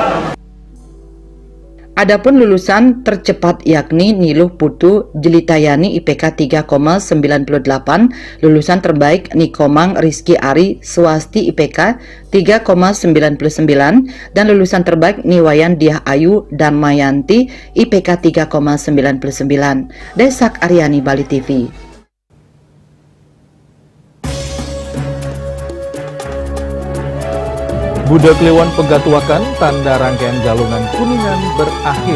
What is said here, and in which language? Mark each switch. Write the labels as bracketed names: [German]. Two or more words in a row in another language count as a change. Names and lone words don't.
[Indonesian] Adapun lulusan tercepat yakni Niluh Putu Jelitayani IPK 3,98, lulusan terbaik Nikomang Rizky Ari Swasti IPK 3,99, dan lulusan terbaik Niwayan Diah Ayu Darmayanti IPK 3,99. Desak Aryani, Bali TV. Budak Kliwon Pegatuakan, tanda rangkaian galungan Kuningan berakhir.